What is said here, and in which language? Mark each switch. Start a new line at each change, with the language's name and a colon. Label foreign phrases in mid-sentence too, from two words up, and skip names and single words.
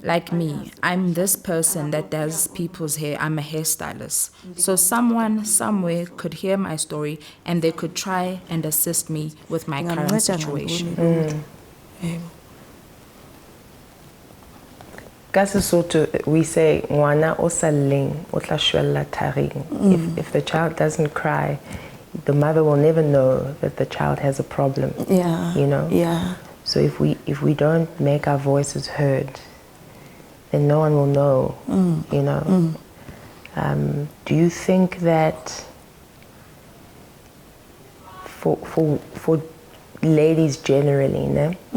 English: Like me, I'm this person that does people's hair. I'm a hairstylist. So someone somewhere could hear my story and they could try and assist me with my current situation.
Southern Sotho: Ka Sesotho,
English: we say
Southern Sotho: ngwana o sa lleng o tla shwella tharing.
English: If the child doesn't cry, the mother will never know that the child has a problem. Yeah. You know? Yeah. So if we don't make our voices heard, then no one will know, you know. Do you think that for ladies generally, no?